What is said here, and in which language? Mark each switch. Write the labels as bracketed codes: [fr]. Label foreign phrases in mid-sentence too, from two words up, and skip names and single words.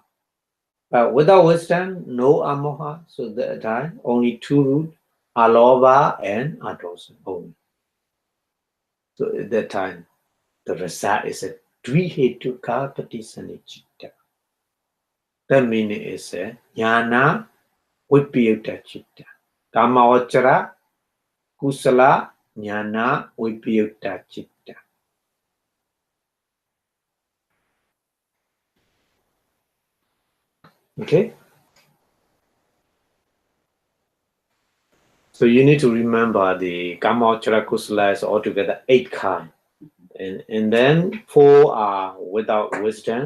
[en] But without wisdom, no amoha. So that time only two root, aloba and adosa only. So at that time, the result is a [pi] dvihetuka patisanichitta. [en] That meaning is a [pi] jnana vipayutta chitta. Kamma kusala jnana vipayutta chitta. [en] Okay? So you need to remember the [pi] Kamma kusala [en] is altogether 8 kinds. And then 4 are without wisdom.